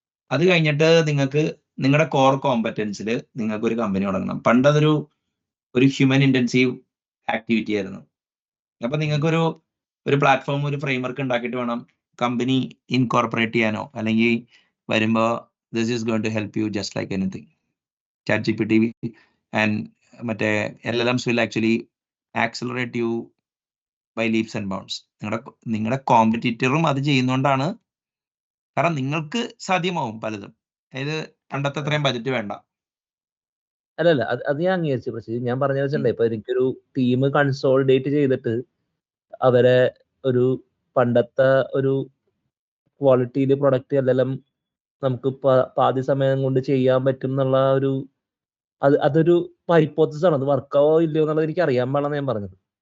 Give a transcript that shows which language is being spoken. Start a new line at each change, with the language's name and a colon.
Malayalam: അത് കഴിഞ്ഞിട്ട് നിങ്ങൾക്ക് നിങ്ങളുടെ കോർ കോമ്പറ്റൻസിൽ നിങ്ങൾക്ക് ഒരു കമ്പനി തുടങ്ങണം. പണ്ടതൊരു ഹ്യൂമൻ ഇന്റൻസീവ് ആക്ടിവിറ്റി ആയിരുന്നു. അപ്പൊ നിങ്ങൾക്കൊരു പ്ലാറ്റ്ഫോം, ഒരു ഫ്രെയിംവർക്ക് ഉണ്ടാക്കിയിട്ട് വേണം കമ്പനി ഇൻകോർപ്പറേറ്റ് ചെയ്യാനോ, അല്ലെങ്കിൽ വരുമ്പോ
English: This is going to help you just like anything. ChatGPT and
Malayalam: മറ്റേ
English: LLMs will actually accelerate you by leaps and bounds.
Malayalam: നിങ്ങളുടെ കോമ്പറ്റീറ്ററും അത് ചെയ്യുന്നോണ്ടാണ്, കാരണം നിങ്ങൾക്ക് സാധ്യമാവും പലതും. അതായത് പണ്ടത്തെ അത്രയും ബജറ്റ് വേണ്ട. അല്ലല്ല, അത് ഞാൻ അംഗീകരിച്ചു. പക്ഷേ ഞാൻ പറഞ്ഞ വെച്ചിട്ടുണ്ടേ, ഇപ്പൊ എനിക്കൊരു ടീം കൺസോളിഡേറ്റ് ചെയ്തിട്ട് അവരെ ഒരു പണ്ടത്തെ ഒരു ക്വാളിറ്റിയിൽ പ്രൊഡക്റ്റ് എല്ലാം നമുക്ക് പാതി സമയം കൊണ്ട് ചെയ്യാൻ പറ്റും എന്നുള്ള അതൊരു ഹൈപ്പോത്തസിസ് ആണ്. അത് വർക്കാവോ ഇല്ലയോ എന്നുള്ളത് എനിക്ക് അറിയാൻ പാടില്ലെന്ന് ഞാൻ പറഞ്ഞത്.